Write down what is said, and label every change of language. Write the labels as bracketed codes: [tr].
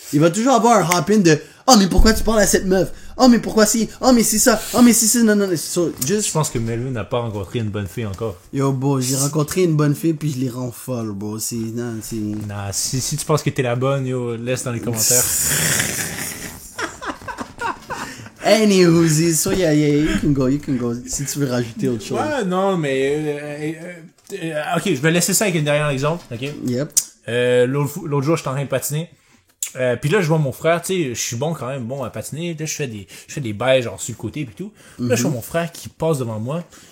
[fr] Il va toujours avoir un hop-in de mais pourquoi tu parles à cette meuf? Mais pourquoi si? Mais c'est ça. Mais c'est ça. Non. [en] So, [fr] je pense que Melvin n'a pas rencontré une bonne fille encore. Yo, bro, j'ai rencontré une bonne fille puis je les rends folle, bro. Non, si tu penses que t'es la bonne, yo, laisse dans les commentaires. [en] Anywho, so yeah, you can go. [fr] Si tu veux rajouter autre chose. Ouais, non, mais ok, je vais laisser ça avec un dernier exemple, ok? Yep. L'autre jour, j'étais en train de patiner. Puis là, je vois mon frère, tu sais, je suis bon quand même, bon à patiner. Là, je fais des bails, genre, sur le côté pis tout. Là, je vois mon frère qui passe devant moi.